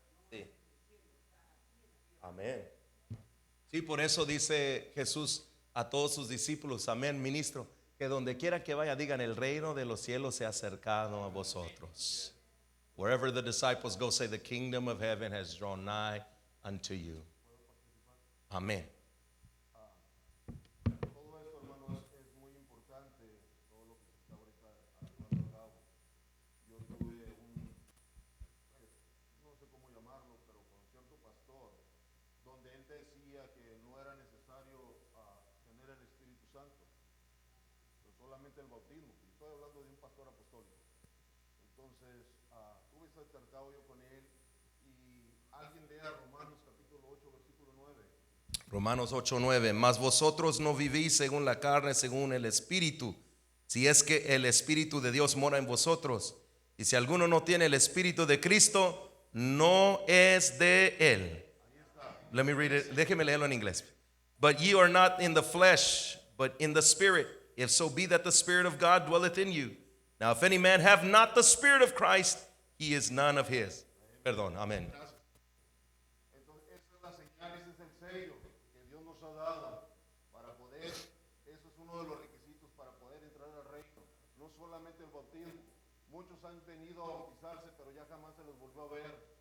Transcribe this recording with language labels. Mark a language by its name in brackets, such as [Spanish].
[Spanish] Sí. Amén. Sí, por eso dice Jesús a todos sus discípulos, amén, ministro, que donde quiera que vaya digan, el reino de los cielos se ha acercado a vosotros. [English] Wherever the disciples go, say the kingdom of heaven has drawn nigh unto you. [Spanish] Amén. Todo esto, hermanos, es muy importante, todo lo que se está ahorita llevando a cabo. Yo tuve no sé cómo llamarlo, pero con cierto pastor, donde él decía que no era necesario tener el Espíritu Santo, pero solamente el bautismo. Estoy hablando de un pastor apostólico. Entonces, tuve ese altercado yo con él y alguien lea Romanos capítulo 8, versículo 9. Romanos 8:9, mas vosotros no vivís según la carne, según el Espíritu, si es que el Espíritu de Dios mora en vosotros. Y si alguno no tiene el Espíritu de Cristo, no es de él. [English] Let me read it. [Spanish] Déjeme leerlo en inglés. [English] But ye are not in the flesh, but in the Spirit, if so be that the Spirit of God dwelleth in you. Now if any man have not the Spirit of Christ, he is none of his. [Spanish] Perdón, amén. Entonces, esa es la señal, ese es el sello que Dios nos ha dado para poder, eso es uno de los requisitos para poder entrar al reino. No solamente el bautismo. Muchos han venido a bautizarse, pero ya jamás se los volvió a ver.